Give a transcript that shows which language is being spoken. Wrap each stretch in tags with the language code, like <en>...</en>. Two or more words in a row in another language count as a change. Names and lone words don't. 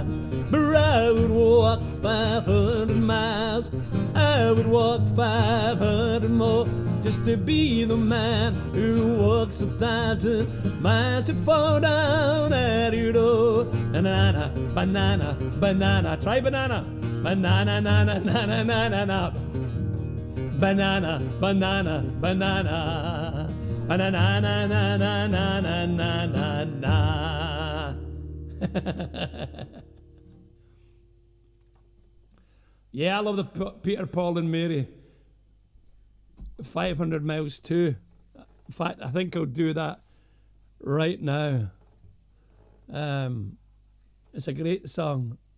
<en>But I would walk 500 miles, I would walk 500 more just to be the man who walks 1,000 miles to fall down at your door. Banana, banana, banana, try banana. Banana, na na na na na na na. Banana, banana, banana. Banana, na na na na na na na na. Yeah, I love the Peter, Paul and Mary 500 miles too. In fact, I think I'll do that right now. It's a great song.</en>